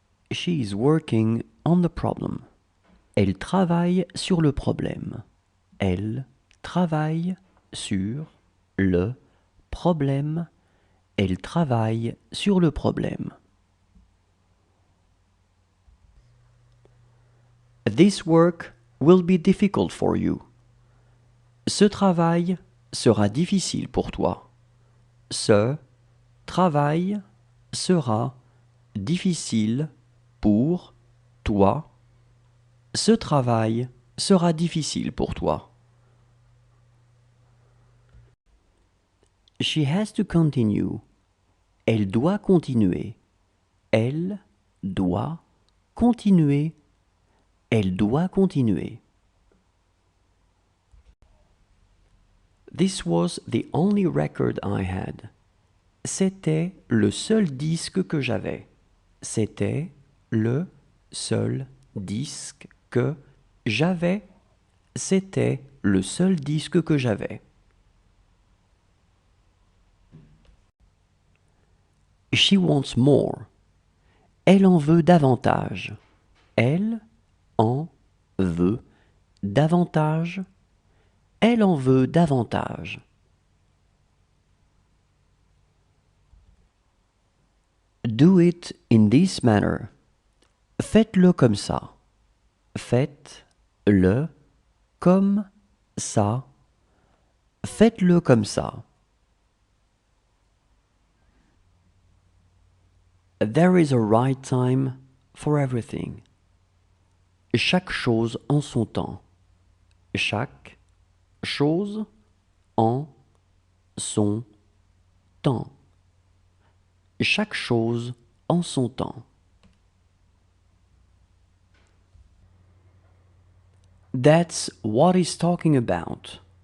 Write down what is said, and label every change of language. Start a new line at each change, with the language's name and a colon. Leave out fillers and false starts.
English: She is working on the problem.
French: Elle travaille sur le problème. Elle travaille sur le problème. Elle travaille sur le problème.
English: This work will be difficult for you.
French: Ce travail sera difficile pour toi. Ce travail sera difficile pour toi. Ce travail sera difficile pour toi.
English: She has to continue.
French: Elle doit continuer. Elle doit continuer. Elle doit continuer.
English: This was the only record I had.
French: C'était le seul disque que j'avais. C'était le seul disque que j'avais. C'était le seul disque que j'avais.
English: She wants more.
French: Elle en veut davantage. Elle en veut davantage. Elle en veut davantage.
English: Do it in this manner.
French: Faites-le comme ça. Faites-le comme ça. Faites-le comme ça.
English: There is a right time for everything.
French: Chaque chose en son temps. Chaque chose en son temps. Chaque chose en son temps.
English: That's what he's talking about.